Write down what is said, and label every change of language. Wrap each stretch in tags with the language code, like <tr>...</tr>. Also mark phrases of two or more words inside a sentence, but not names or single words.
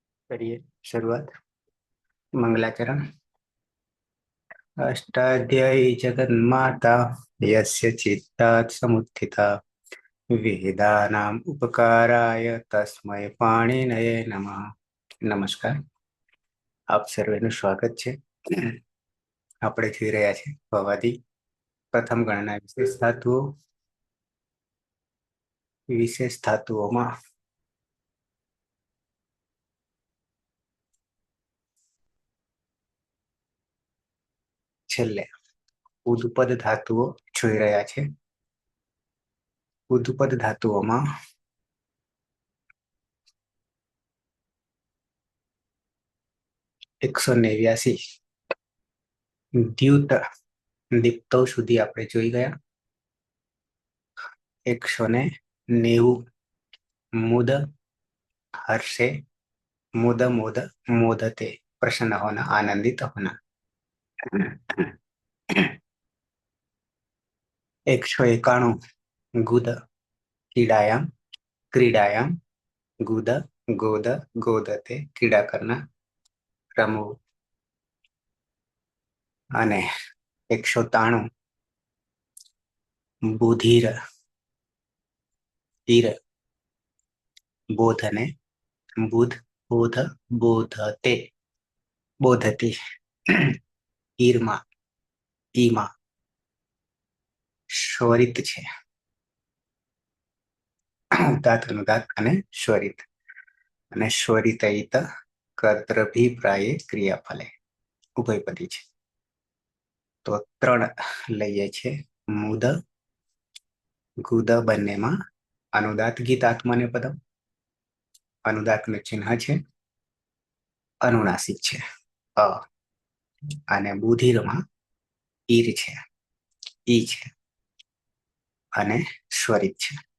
<hi>करिए शुरुआत। मंगलाचरण।</hi> <sa>अष्टाध्यायी जगन्माता यस्य चित्तात् समुत्थिता वेदानाम् उपकाराय तस्मै पाणिनये नमः।</sa> <hi>नमस्कार,</hi> <gu>આપ સર્વેનું સ્વાગત છે। આપણે જોઈ રહ્યા છે ભવાદી પ્રથમ ગણના વિશેષ ધાતુઓમાં છેલ્લે ઉદપદ ધાતુઓ જોઈ રહ્યા છે। ઉદપદ ધાતુઓમાં 189</gu> <sa>द्युत दीप्तो</sa> <gu>સુધી આપણે જોઈ ગયા।</gu> <sa>190 मुद हर्षे मुद मुद मोदते</sa> <hi>प्रसन्न होना आनंदित होना।</hi> <sa>191 गुद क्रीडायाम क्रीडायाम गुद गोद गोदते</sa> <hi>क्रीड़ा करना</hi> <sa>रमવું। અને 193 बुधिर ईर बोधने बुध बोध बोधते बोधती ईरमा ईमा स्वरित છે।</sa> <gu>ઉદાત્ત અનુદાત્ત અને સ્વરિત અને સ્વરિતયિત</gu> <sa>कर्तृभिप्राये क्रियाफले</sa> <gu>ઉભયપદી છે। તો 3 લઈએ છે। મુદ ગુદ બંનેમાં અનુદાત્ત ગીત આત્મનેપદમ અનુદાત્તનું ચિહ્ન છે, અનુનાસિક છે અ, અને બુધિરમાં ઈર છે ઈ છે અને સ્વરિત છે।</gu>